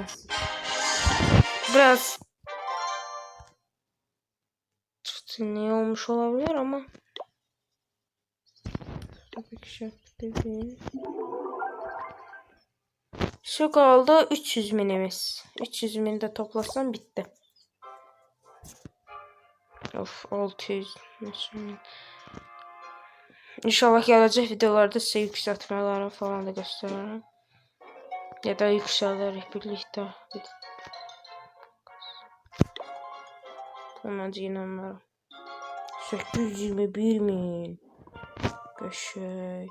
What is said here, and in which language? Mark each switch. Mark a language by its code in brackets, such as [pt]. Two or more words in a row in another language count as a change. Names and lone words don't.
[tr] Biraz ne olmuş olabilir ama tabii ki şart değil. Şu kaldı 300 minimiz. 300 mini de toplasam bitti. Of 600. [az] İnşallah gələcək videolarda sizə yüksəltmələri falan da göstərərəm. Ya da yüksələrək birlikdə. Məncə inanmıram. 821.000. Qəşəng.